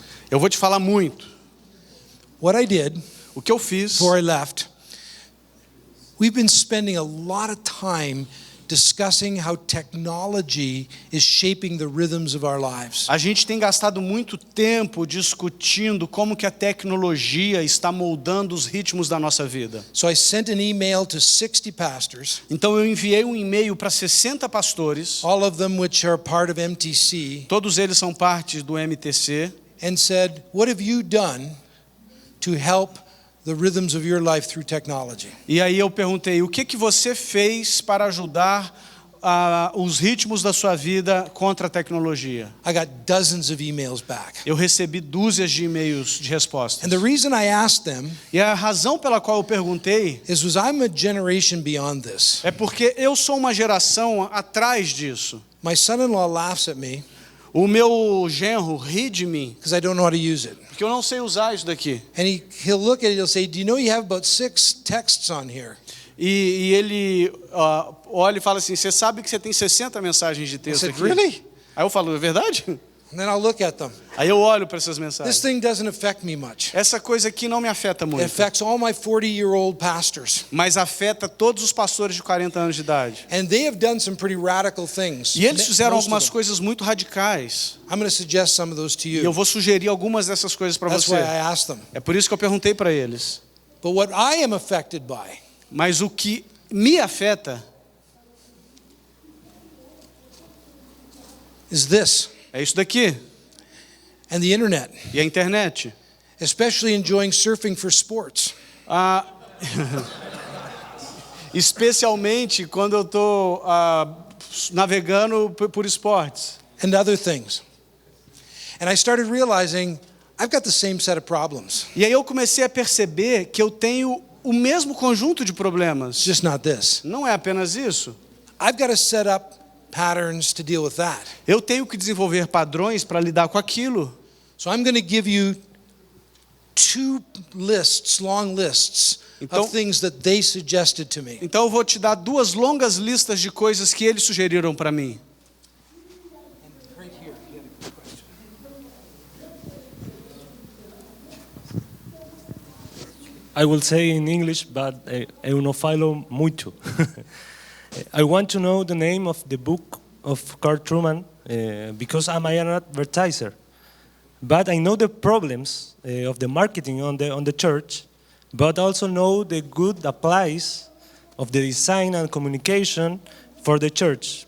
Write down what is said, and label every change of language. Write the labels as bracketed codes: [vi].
[pt] Eu vou te falar muito. [en] What I did [pt] O que eu fiz? [en] before I left, we've been spending a lot of time discussing how technology is shaping the rhythms of our lives. [pt] A gente tem gastado muito tempo discutindo como que a tecnologia está moldando os ritmos da nossa vida. [en] So I sent an email to 60 pastors, [pt] Então eu enviei um e-mail para 60 pastores, [en] all of them which are part of MTC, [pt] todos eles são parte do MTC, [en] and said, what have you done to help the rhythms of your life through technology? [pt] e aí eu perguntei, o que você fez para ajudar os ritmos da sua vida contra a tecnologia? [en] I got dozens of emails back. [pt] Eu recebi dúzias de e-mails de respostas. [en] And the reason I asked them [pt] E a razão pela qual eu perguntei [en] is I'm a generation beyond this. [pt] é porque eu sou uma geração atrás disso. [en] My son-in-law laughs at me [pt] O meu genro ri de mim, [en] because I don't know how to use it. [pt] porque eu não sei usar isso daqui. [en] And he'll look at it, he'll say, do you know you have about 6 texts on here? [pt] E ele olha e fala assim, você sabe que você tem 60 mensagens de [en] I [pt] texto [en] said, [pt] aqui? [en] really? [pt] Aí eu falo, é verdade? [en] And then I'll look at them. [pt] Aí eu olho para essas [en] This [pt] mensagens. [en] thing doesn't affect me much. [pt] Essa coisa aqui não me afeta [en] It [pt] muito, [en] affects all my 40-year-old pastors. [pt] mas afeta todos os pastores de 40 anos de idade. [en] And they have done some pretty radical things. [pt] E eles fizeram [en] Most of [pt] algumas [en] them. [pt] coisas muito radicais. [en] I'm going to suggest some of those to [pt] E eu [en] you. [pt] vou sugerir algumas dessas coisas para [en] That's [pt] você. [en] why I asked them. [pt] É por isso que eu perguntei para eles. [en] But what I am affected by [pt] Mas o que me afeta [en] is this, [pt] é isso daqui. [en] and the internet, [pt] E a internet. [en] especially enjoying surfing for sports. [pt] Ah, especialmente quando eu estou navegando por esportes. [en] And other things. And I started realizing I've got the same set of problems. [pt] E aí eu comecei a perceber que eu tenho o mesmo conjunto de problemas. [en] It's just not this. [pt] Não é apenas isso. [en] I've got to set up patterns to deal with that. [pt] Eu tenho que desenvolver padrões para lidar com aquilo. [en] So I'm going to give you 2 lists, long lists [pt] Então- [en] of things that they suggested to me. [pt] Então eu vou te dar 2 longas listas de coisas que eles sugeriram para mim. [en] I will say in English, but [pt] eu não falo muito. [en] I want to know the name of the book of Carl Truman because I'm an advertiser. But I know the problems of the marketing on the church, but also know the good applies of the design and communication for the church.